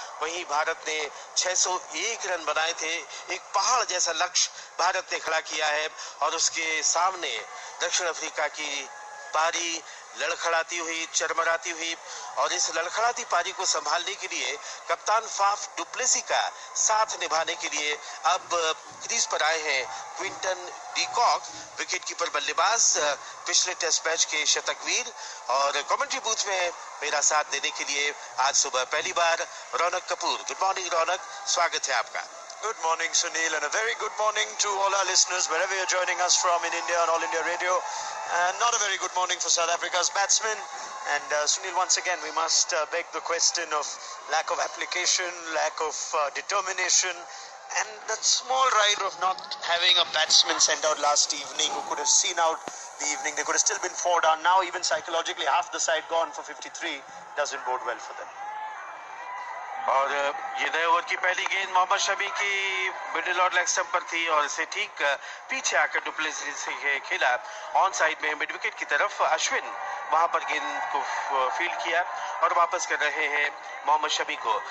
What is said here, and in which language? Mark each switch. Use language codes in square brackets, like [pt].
[hi] वहीं भारत ने 601 रन बनाए थे। एक पहाड़ जैसा लक्ष्य भारत ने खड़ा किया है और उसके सामने दक्षिण अफ्रीका की पारी लड़खड़ाती हुई, चरमराती हुई, और इस लड़खड़ाती पारी को संभालने के लिए कप्तान फाफ डुप्लेसी का साथ निभाने के लिए अब क्रीज पर आए हैं क्विंटन डी कॉक, विकेटकीपर बल्लेबाज, पिछले टेस्ट मैच के शतकवीर। और कमेंट्री बूथ में मेरा साथ देने के लिए आज सुबह पहली बार रौनक कपूर। [en] good morning [hi] रौनक, स्वागत है आपका। [en] Good morning, Sunil, and a very good morning to all our listeners wherever you're joining us from in India on All India Radio. And not a very good morning for South Africa's batsmen. And Sunil, once again, we must beg the question of lack of application, lack of determination, and that small ride of not having a batsman sent out last evening who could have seen out the evening. They could have still been 4 down. Now, even psychologically, half the side gone for 53 doesn't bode well for them. [hi] और ये नए over की पहली गेंद मोहम्मद शमी की middle और leg stump पर थी और इसे ठीक पीछे आकर डुप्लेसी से खेला ऑन साइड में मिड विकेट की तरफ। अश्विन वहां पर गेंद को फील्ड किया और वापस कर रहे हैं मोहम्मद शमी को।